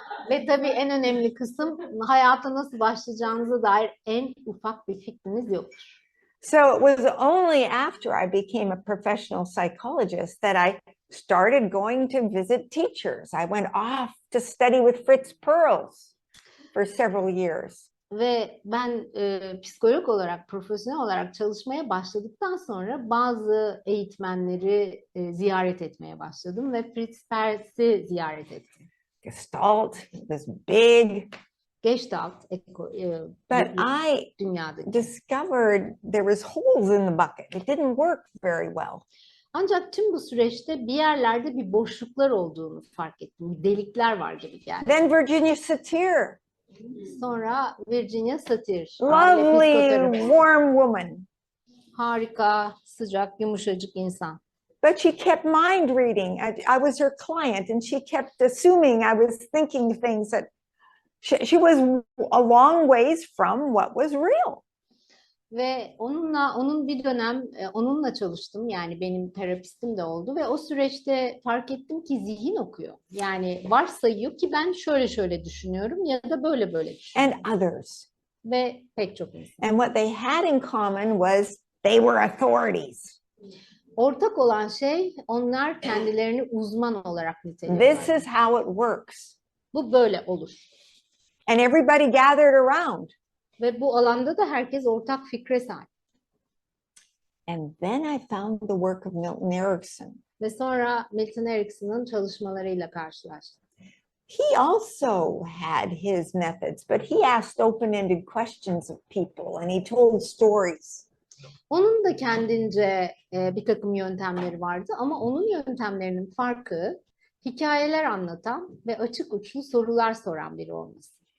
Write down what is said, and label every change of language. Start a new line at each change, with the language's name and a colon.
Turkish: Ve tabii en önemli kısım hayata nasıl başlayacağınıza dair en ufak bir fikriniz yok.
English: So it was only after I became a professional psychologist that I started going to visit teachers. I went off to study with Fritz Perls for several years.
Turkish: Ve ben psikolog olarak, profesyonel olarak çalışmaya başladıktan sonra bazı eğitmenleri ziyaret etmeye başladım ve Fritz Perls'i ziyaret ettim.
English: Gestalt was big. Gestalt, but I discovered there was holes in the bucket. It didn't work very well.
Turkish: Ancak tüm bu süreçte bir yerlerde bir boşluklar olduğunu fark ettim. Delikler var gibi geldi.
English: Then Virginia Satir.
Turkish: Sonra Virginia Satir.
English: Lovely, warm woman.
Turkish: Harika, sıcak, yumuşacık insan.
English: But she kept mind reading. I was her client and she kept assuming I was thinking things that she was a long ways from what was real.
Turkish: Ve onun bir dönem onunla çalıştım. Yani benim terapistim de oldu ve o süreçte fark ettim ki zihin okuyor. Yani varsayıyor ki ben şöyle şöyle düşünüyorum ya da böyle böyle düşünüyorum.
English: and others.
Turkish: Ve pek çok insan.
English: And what they had in common was they were authorities.
Turkish: Ortak olan şey onlar kendilerini uzman olarak niteliyorlar.
English: This is how it works.
Turkish: Bu böyle olur.
English: And everybody gathered around.
Turkish: Ve bu alanda da herkes ortak fikre sahip.
English: And then I found the work of Milton Erickson.
Turkish: Ve sonra Milton Erickson'ın çalışmalarıyla karşılaştım.
English: He also had his methods, but he asked open-ended questions of people and he told stories.
Turkish: Onun da kendince bir takım yöntemleri vardı ama onun yöntemlerinin farkı hikayeler anlatan ve açık uçlu sorular soran biri olması.